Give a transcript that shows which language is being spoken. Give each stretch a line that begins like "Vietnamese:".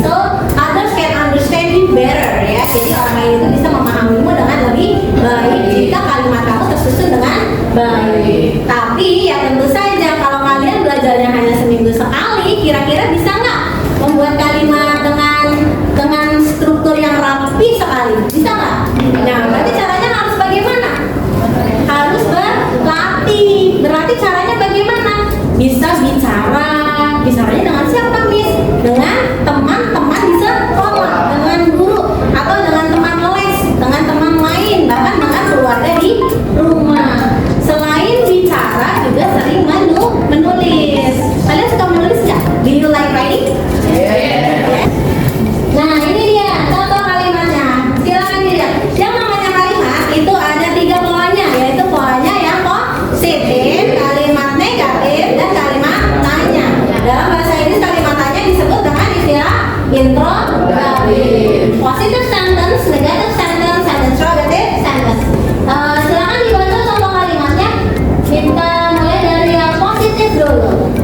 English: So others can understand you better ya.
Indonesian: Jadi orang lain itu bisa memahamimu dengan lebih baik jika kalimat kamu tersusun dengan baik. Tapi ya tentu saja kalau kalian belajarnya hanya seminggu sekali, kira-kira bisa nggak membuat kalimat dengan struktur yang rapi sekali? Bisa nggak? Nah, berarti caranya harus bagaimana? Harus berlatih. Berarti caranya bagaimana? Bisa bicaranya dengan siapa, Miss? Dengan teman-teman di sekolah, dengan guru, atau dengan teman les, dengan teman lain, bahkan dengan keluarga di rumah. Selain bicara, juga sering menulis. Kalian suka menulis nggak?
English: Do you like writing? Yes.
Indonesian: Nah, ini dia contoh kalimatnya. Silakan dilihat. Yang namanya kalimat itu ada 3 polanya, yaitu polanya yang positif, kalimat negatif, dan kalimat tanya. Dalam bahasa Inggris kalimat tanya disebut dengan istilah interrogatif.
English: Positive sentence, negative sentence, and interrogative sentence.
Indonesian: Silakan dibaca contoh kalimatnya. Kita mulai dari yang positif dulu.